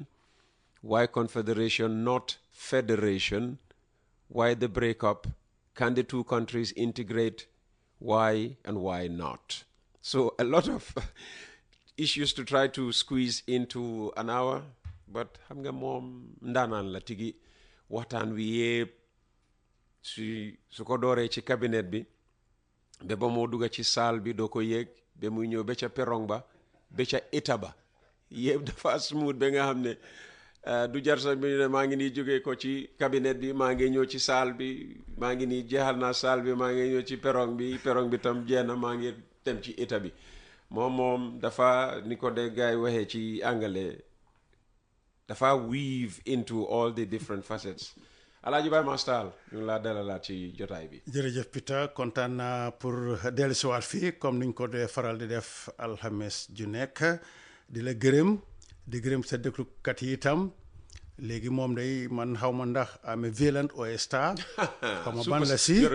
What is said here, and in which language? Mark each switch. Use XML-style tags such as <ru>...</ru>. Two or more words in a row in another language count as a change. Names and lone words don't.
<en>Why Confederation, not Federation? Why the breakup? Can the two countries integrate? Why and why not? So a lot of issues to try to squeeze into an hour, but</en> <wo>xam nga moom ndaanaan la tigi waxtaan wi yépp su ko dooree ci cabinet bi ba ba moo dugga ci salle bi doo ko yéeg ba muy ñëw ba ca perong ba ba ca état ba yépp dafa smooth ba nga xam ne du jar sax bi ne maa ngi nii jógee ko ci cabinet bi maa ngi ñëw ci salle bi maa ngi nii jeexal naa salle bi maa ngi ñëw ci perong bi tam jeex na maa ngi dem ci état bi moom dafa ni ko de gaay waxee ci anglais dafa</wo> <en>weave into all the different facets.</en> <wo>Alaaji Baye Mastal ñu laa dalalaat ci jotaay bi. jërëjëf Peter kontaan naa pour dellusiwaat fii comme niñ ko dee faral di def alxames ju nekk di la gërëm sa déglukat yi itam léegi moom day man xaw ma ndax amee</wo> <fr>violent ou star</fr> <wo>xaw ma ban la si</wo>